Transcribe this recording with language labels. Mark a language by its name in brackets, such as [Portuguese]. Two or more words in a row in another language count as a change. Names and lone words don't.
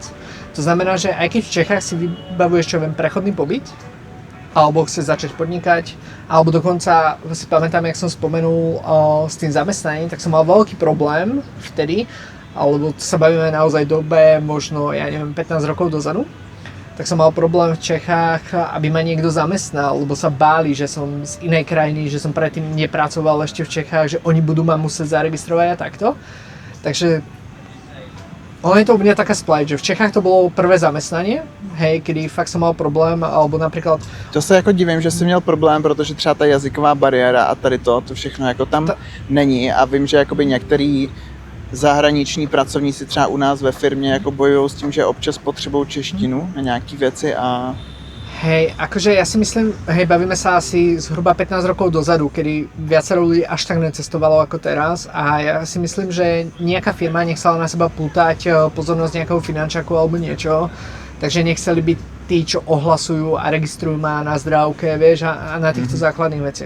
[Slovak] To znamená, že aj keď v Čechách si vybavuješ, čo viem, prechodný pobyt, alebo chceš začať podnikať, alebo dokonca si pamätám, jak som spomenul s tým zamestnaním, tak som mal veľký problém vtedy, alebo sa bavíme naozaj dobe, možno, ja neviem, 15 rokov dozadu, tak som mal problém v Čechách, aby ma niekto zamestnal, lebo sa báli, že som z inej krajiny, že som predtým nepracoval ešte v Čechách, že oni budú ma musieť zaregistrovať a takto. Takže ono je to u mňa taká splať, že v Čechách to bolo prvé zamestnanie, hej, kedy fakt som mal problém, alebo napríklad... [Czech] To se jako divím, že jsi měl problém, protože třeba ta jazyková bariéra a tady to všechno jako tam není a vím, že jakoby některý zahraniční pracovníci třeba u nás ve firmě jako bojují s tím, že občas potřebují češtinu na nějaký věci a... [Slovak] Hej, akože ja si myslím, hej, bavíme sa asi zhruba 15 rokov dozadu, kedy viacero ľudí až tak necestovalo ako teraz a ja si myslím, že nejaká firma nechcela na seba plútať pozornosť nejakého finančaku alebo niečo, takže nechceli byť tí, čo ohlasujú a registrujú ma na zdravke, vieš, a na týchto základných veciach.